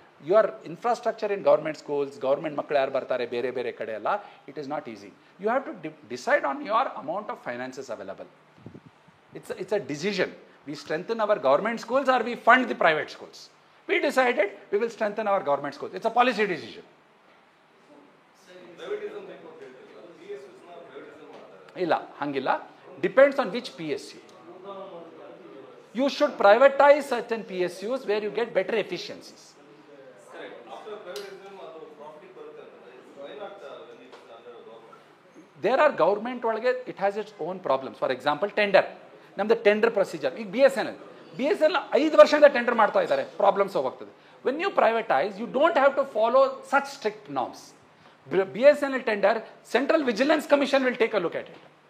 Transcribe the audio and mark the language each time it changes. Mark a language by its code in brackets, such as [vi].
[en] your infrastructure in government schools, [kn] government ಮಕ್ಕಳು ಯಾರು ಬರ್ತಾರೆ ಬೇರೆ ಕಡೆ ಎಲ್ಲ, [en] It is not easy. You have to decide on your amount of finances available. It's a decision. We strengthen our government schools or we fund the private schools. We decided we will strengthen our government schools. It's a policy decision. [kn] ಇಲ್ಲ, ಹಂಗಿಲ್ಲ. [en] Depends on which PSU. You should privatize certain PSUs where you get better efficiencies. Correct. After privatization, there are government ಒಳಗೆ it has its own problems. For example tender, ನಮ್ದು tender procedure. [kn] ಈಗ BSNL 5 ವರ್ಷದಿಂದ tender ಮಾಡ್ತಾ ಇದ್ದಾರೆ, problems ಹೋಗ್ತದೆ. [en] When you privatize you don't have to follow such strict norms. BSNL tender central vigilance commission will take a look at it.